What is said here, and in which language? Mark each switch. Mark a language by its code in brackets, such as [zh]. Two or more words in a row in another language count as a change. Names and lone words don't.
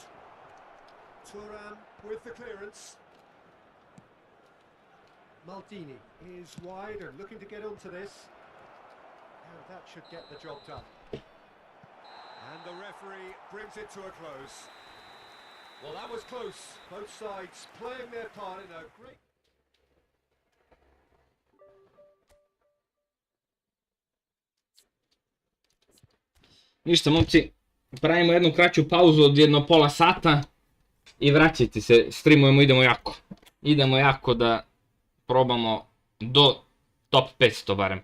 [en] Thuram with the clearance. Maldini is wide and looking to get onto this. And that should get the job done. And the referee brings it to a close. Well, that was close. Both sides playing their part in a great... [bs] Ništa momci, pravimo jednu kraću pauzu od jedno pola sata i vraćajte se, streamujemo, idemo jako. Idemo jako da probamo do top 500 barem.